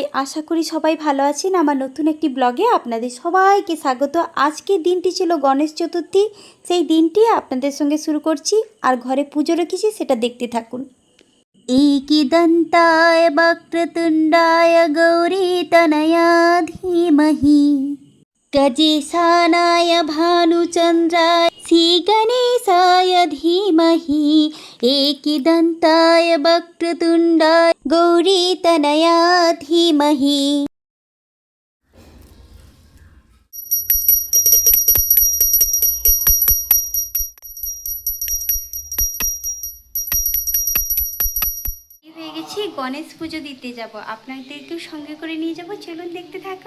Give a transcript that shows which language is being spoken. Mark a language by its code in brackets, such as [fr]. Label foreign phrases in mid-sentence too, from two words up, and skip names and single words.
[bn] আশা করি সবাই ভালো আছেন। আমার নতুন একটি ব্লগে আপনাদের সবাইকে স্বাগত। আজকের দিনটি ছিল গণেশ চতুর্থী। সেই দিনটি আপনাদের সঙ্গে শুরু করছি, আর ঘরে পুজো রেখেছি, সেটা দেখতে থাকুন। [sa] एकदन्ताय वक्रतुण्डाय गौरीतनया धीमहि गजेशानाय भानुचन्द्राय श्रीगणेशाय धीमहि एकदन्ताय वक्रतुण्डाय गौरीतनया धीमहि। [bn] হয়ে গেছি, গণেশ পুজো দিতে যাব। আপনাদেরকেও সঙ্গে করে নিয়ে যাব, চলুন দেখতে থাকুন।